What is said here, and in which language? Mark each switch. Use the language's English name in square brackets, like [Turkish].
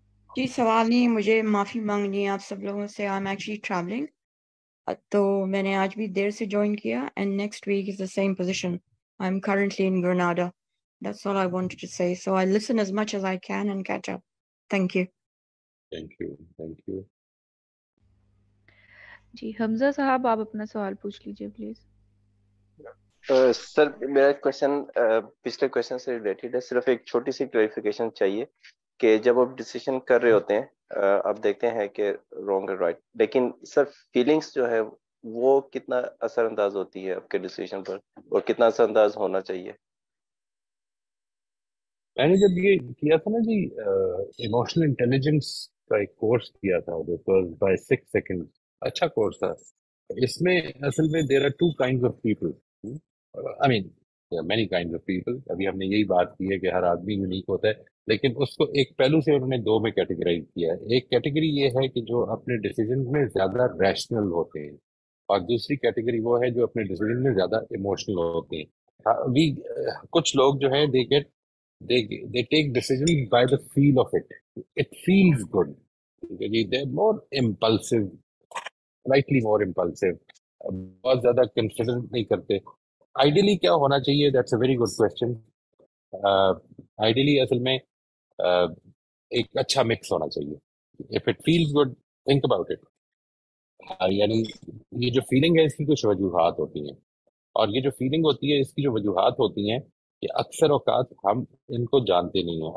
[Urdu] جی سوال نہیں، مجھے معافی مانگنی ہے آپ سب لوگوں سے. [English] I am actually travelling, [Urdu] تو میں نے آج بھی دیر سے جوائن کیا، [English] And next week is the same position. I am currently in Granada. That's all I wanted to say. So I listen as much as I can and catch up. Thank you. Thank you. [Urdu] جی حمزہ صاحب آپ اپنا سوال پوچھ لیجیے please. سر میرا question پچھلے question سے related ہے. صرف ایک چھوٹی سی کلیریفیکیشن چاہیے کہ جب آپ ڈیسیشن کر رہے ہوتے ہیں، آپ دیکھتے ہیں کہ رانگ اور رائٹ، لیکن سر فیلنگس جو ہے وہ کتنا اثر انداز ہوتی ہے آپ کے ڈیسیشن پر، اور کتنا اثر انداز ہونا چاہیے؟ میں نے جب یہ کیا تھا نا جی، ایموشنل انٹیلیجنس کا ایک کورس کیا تھا بائی 6 سیکنڈ، اچھا کورس تھا. اس میں اصل میں [English] There are 2 kinds of people. I mean there are many kinds of people. [Urdu] ابھی ہم نے یہی بات کی ہے کہ ہر آدمی یونیک ہوتا ہے، لیکن اس کو ایک پہلو سے انہوں نے 2 میں کیٹیگرائز کیا ہے. ایک کیٹیگری یہ ہے کہ جو اپنے ڈیسیجن میں زیادہ ریشنل ہوتے ہیں، اور دوسری کیٹیگری وہ ہے جو اپنے ڈیسیجن میں زیادہ ایموشنل ہوتے ہیں. کچھ لوگ جو ہیں [English] they take decision by the feel of it. It feels good. They're more impulsive, slightly more impulsive. [Urdu] بہت زیادہ کنسیڈر نہیں کرتے. آئیڈیلی کیا ہونا چاہیے؟ [English] That's a very good question. [Urdu] Ideally اصل میں ایک اچھا مکس ہونا چاہیے. [English] If it feels good, think about it. [Urdu] یعنی یہ جو فیلنگ ہے اس کی کچھ وجوہات ہوتی ہیں، اور یہ جو فیلنگ ہوتی ہے اس کی جو وجوہات ہوتی ہیں کہ اکثر اوقات ہم ان کو جانتے نہیں ہیں.